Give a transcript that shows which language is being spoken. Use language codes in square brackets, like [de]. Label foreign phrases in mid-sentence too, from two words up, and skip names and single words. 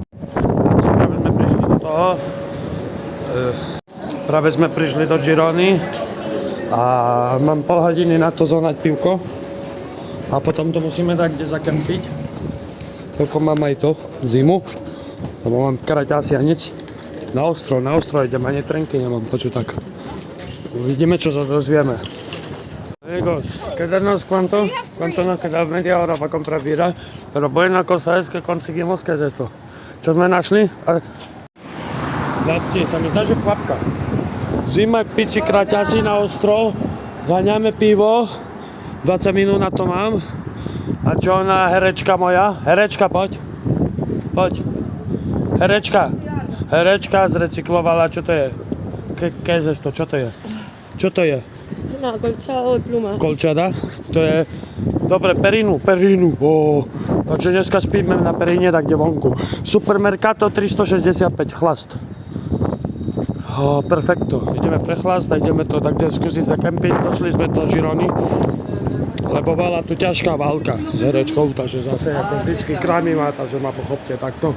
[sk] Práve sme prišli do Girony a mám pol hodiny na to zohnať pivko a potom to musíme dať kde zakempiť. Toľko mám aj to, zimu, lebo mám kraťasy a nič. Na ostro idem, ani trenky nemám, počuť tak. Uvidíme, čo sa dozvieme. [es] Amigos, quedarnos cuánto nos queda media hora para comprar birra, pero buena cosa es que conseguimos, ¿qué es esto? [sk] Čo sme našli? Chlapci, sa mi zdá, že kvapka. Zima, piči, kraťasy na ostro, zaňame pivo, 20 minút na to mám. A čo ona, herečka moja? Herečka, poď. Poď. Herečka zrecyklovala, čo to je? [es] ¿Qué es esto? [sk] Čo to je? Čo to je? [es] No, colchado de pluma. [sk] Kolčada? To je... Dobre, perinu. Oh. Takže dneska spíme na períne, tak kde vonku. Supermercato 365, chlast. Oh, perfekto. Ideme pre chlast a ideme to tak kde skúsiť za kemping. Došli sme do Girony, lebo bola tu ťažká válka s herečkou, takže zase ako vždycky krámy má, takže ma pochopte takto.